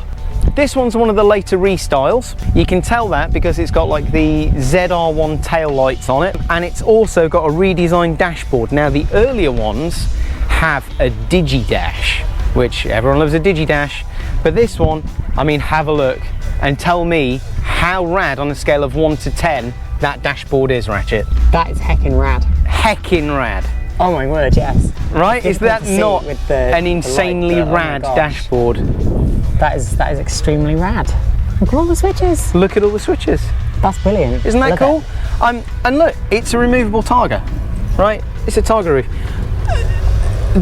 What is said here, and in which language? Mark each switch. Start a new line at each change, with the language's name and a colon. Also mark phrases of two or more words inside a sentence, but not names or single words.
English: This one's one of the later restyles. You can tell that because it's got like the ZR1 tail lights on it, and it's also got a redesigned dashboard. Now the earlier ones have a Digi-Dash, which everyone loves a Digi-Dash, but this one, I mean, have a look and tell me how rad on a scale of 1 to 10 that dashboard is, Ratchet. That is heckin' rad. Heckin' rad. Oh my word, yes. Right? Is that not an insanely rad dashboard? That is extremely rad. Look at all the switches. Look at all the switches. That's brilliant. Isn't that cool? And look, it's a removable targa, right? It's a targa roof.